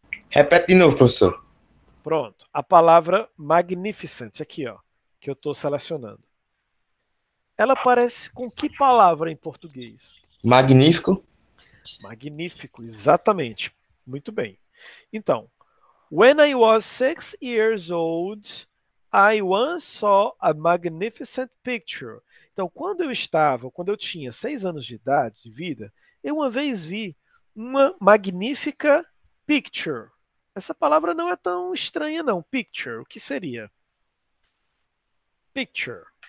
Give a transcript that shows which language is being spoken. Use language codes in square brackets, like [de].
[pt] Repete de novo, professor. Pronto. A palavra magnificent, aqui, ó, que eu estou selecionando. Ela parece com que palavra em português? Magnífico. Magnífico, exatamente. Muito bem. [en] Então, when I was 6 years old, I once saw a magnificent picture. [pt] Então, quando eu tinha 6 anos de idade, de vida, eu uma vez vi uma magnífica picture. Essa palavra não é tão estranha, não. Picture, o que seria? Picture.